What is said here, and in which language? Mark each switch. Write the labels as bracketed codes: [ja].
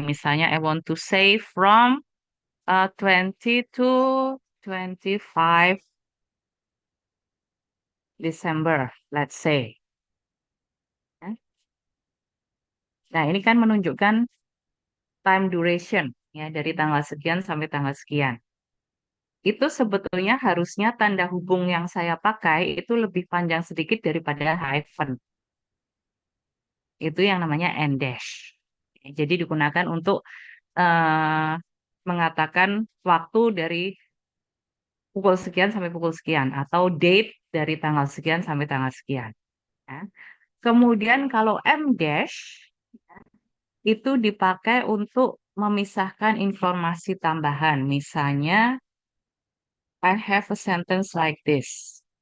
[id] Misalnya [en] I want to say from 20 to 25 December, let's say. Ya. [id] Nah, ini kan menunjukkan [en] time duration [id] ya dari tanggal sekian sampai tanggal sekian. Itu sebetulnya harusnya tanda hubung yang saya pakai itu lebih panjang sedikit daripada hyphen. Itu yang namanya en dash. Jadi digunakan untuk eh, mengatakan waktu dari pukul sekian sampai pukul sekian atau date dari tanggal sekian sampai tanggal sekian. Ya. Kemudian kalau em dash itu dipakai untuk memisahkan informasi tambahan. Misalnya, [en] I have a sentence like this.